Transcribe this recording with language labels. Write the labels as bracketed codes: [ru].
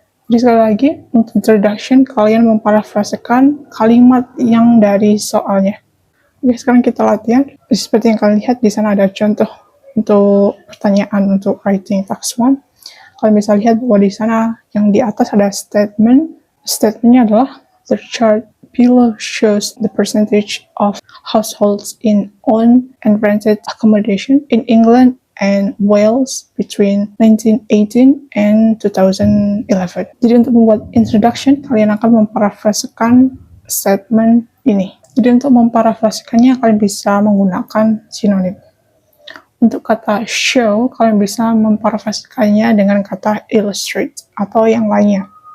[id] Jadi sekali lagi, untuk introduction, kalian memparafrasekan kalimat yang dari soalnya. Oke, sekarang kita latihan. Seperti yang kalian lihat, di sana ada contoh untuk pertanyaan untuk writing task 1. Kalian bisa lihat bahwa di sana yang di atas ada statement. Statementnya adalah [en] the chart below shows the percentage of households in owned and rented accommodation in England and Wales between 1918 and 2011. [id] Jadi untuk membuat introduction, kalian akan memparafrasekan statement ini. Jadi untuk memparafrasekannya, kalian bisa menggunakan sinonim. Untuk kata show, kalian bisa memparafrasekannya dengan kata illustrate atau yang lainnya.